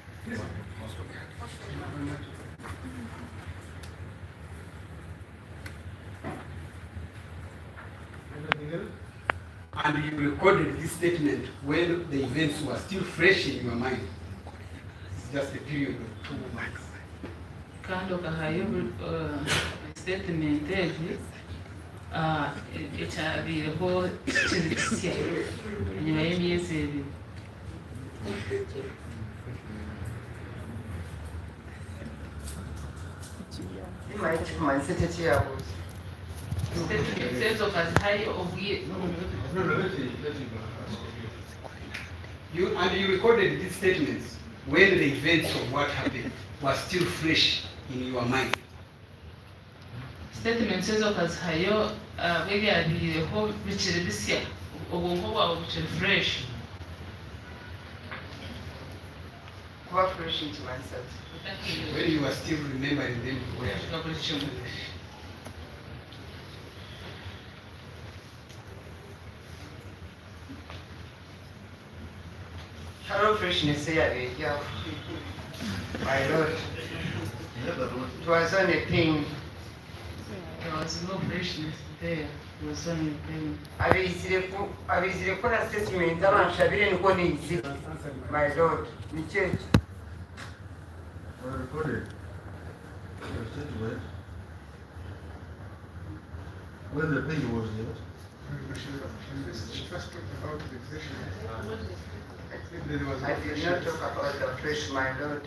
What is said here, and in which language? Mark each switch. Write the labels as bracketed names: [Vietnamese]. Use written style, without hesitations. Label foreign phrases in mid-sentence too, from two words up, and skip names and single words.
[English] Anything else? And you recorded this statement when the events were still fresh in your mind. It's just a period of 2 months. [Nyankole] Kandi okahayo statement egi ekyabireho kizikisya enyuma y'emyezi ebiri. Imanye kikumanyisa tekyeyabuuza. Statement ezo kazihayo obwire. [English] No, let's see. You recorded these statements when the events of what happened were still fresh in your mind. [Nyankole] Statement ezo kazihayo bebyabireho bikiri bisya obwonko bwawe bukiri fresh. Kuba fresh nkimanyisa ki? [English] When you are still remembering them where. [Nyankole] Hariho freshness eyabiryaho. [English] My lord, it was on a pain. There was no freshness there. It was only pain. [Nyankole] Abizire ko na statement abanshabire niko niyizi. [English] My lord, [Nyankole] ni kyeki. [English] I recorded the statement when the pain was there. She first talked about the exertion. I did not talk about the fresh, my lord.